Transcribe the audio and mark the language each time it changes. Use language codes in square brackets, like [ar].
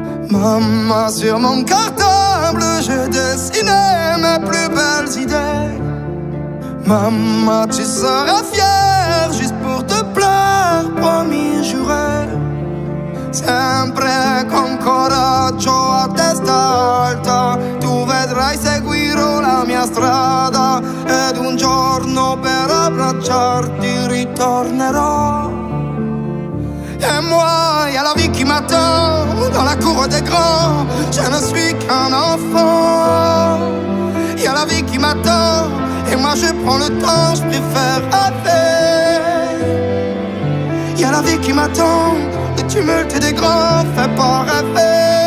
[fr] Maman, sur mon cartable, j'ai dessiné mes plus belles idées. Maman, tu seras fière juste pour te plaire, promis, juré. [it] Sempre con coraggio a testa alta, tu vedrai seguirò la mia strada ed un giorno per abbracciarti ritornerò. [fr] Et moi, y'a la vie qui m'attend dans la cour des grands, je ne suis qu'un enfant. Y'a la vie qui m'attend et moi je prends le temps, je préfère rêver. Y'a la vie qui m'attend, le tumulte des grands fait pas rêver.